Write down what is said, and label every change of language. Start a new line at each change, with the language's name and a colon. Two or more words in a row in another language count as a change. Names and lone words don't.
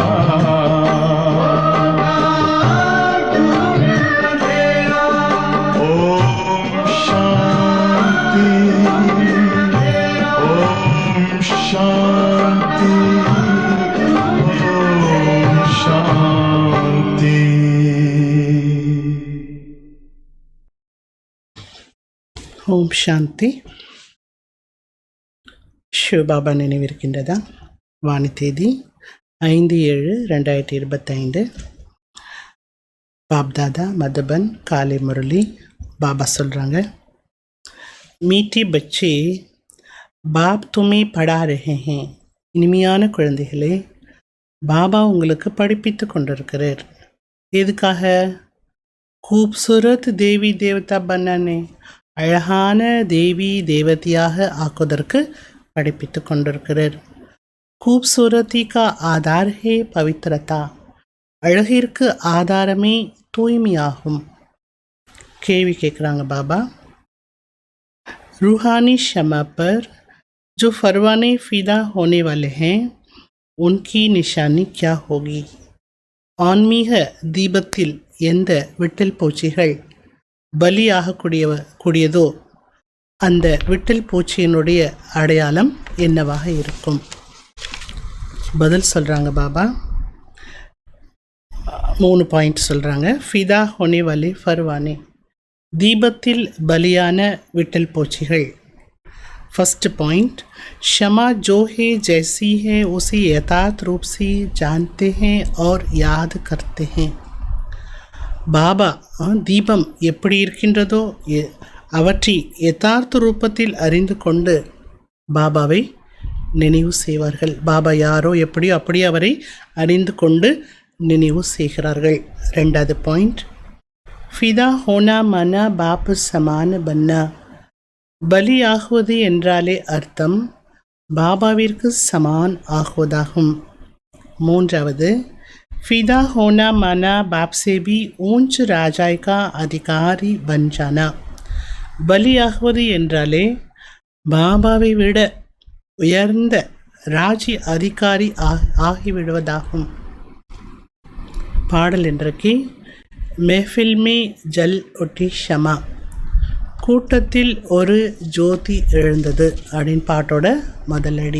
Hindi: ओम शांति, ओम शांति, ओम शांति।
Tamil: ஓம் சாந்தி. சிவபாபா நினைவிருக்கின்றதா? வாணி தேதி 5/7/2025. பாப்தாதா மதுபன் காலை முரளி. பாபா சொல்கிறாங்க,
Hindi: मीठे बच्चे बाप तुम्हें पढ़ा रहे हैं.
Tamil: இனிமையான குழந்தைகளே, பாபா உங்களுக்கு படிப்பித்து கொண்டிருக்கிறார். எதுக்காக?
Hindi: खूबसूरत देवी देवता बनाने,
Tamil: அழகான தேவி தேவதையாக ஆக்குவதற்கு படிப்பித்து கொண்டிருக்கிறார்.
Hindi: खूबसूरती का आधार है पवित्रता.
Tamil: அழகிற்கு ஆதாரமே தூய்மையாகும். கேள்வி கேட்குறாங்க பாபா.
Hindi: रूहानी शमा पर जो फरवाने फ़िदा होने वाले हैं उनकी निशानी क्या होगी?
Tamil: ஆன்மீக தீபத்தில் எந்த விட்டல் பூச்சிகள் பலியாக கூடியதோ அந்த விட்டல் பூச்சியினுடைய அடையாளம் என்னவாக இருக்கும்? பதில் சொல்கிறாங்க பாபா. 3 பாயிண்ட் சொல்கிறாங்க.
Hindi: फिदा होने वाले परवाने,
Tamil: தீபத்தில் பலியான விட்டல் பூச்சிகள்.
English: first point,
Hindi: क्षमा जो है जैसी है उसे यथार्थ रूप से जानते हैं और याद करते हैं.
Tamil: பாபா தீபம் எப்படி இருக்கின்றதோ அவற்றை யதார்த்த ரூபத்தில் அறிந்து கொண்டு பாபாவை நினைவு செய்வார்கள். பாபா யாரோ எப்படியோ அப்படியே அவரை அறிந்து கொண்டு நினைவு செய்கிறார்கள். 2வது பாயிண்ட்,
Hindi: फिदा होना माना बाप समान बनना,
Tamil: பலியாகுவது என்றாலே அர்த்தம் பாபாவிற்கு சமான் ஆகுவதாகும். 3வது,
Hindi: फिदा होना माना बाप से भी ऊंच राजाई का अधिकारी बन जाना.
Tamil: பலியாகுவது என்றாலே பாபாவை விட உயர்ந்த ராஜ்ய அதிகாரி ஆகிவிடுவதாகும். பாடல் இன்றைக்கு
Hindi: महफ़िल में जल उठी शमा,
Tamil: கூட்டத்தில் ஒரு ஜோதி எழுந்தது அப்படின்னு பாட்டோட முதலடி.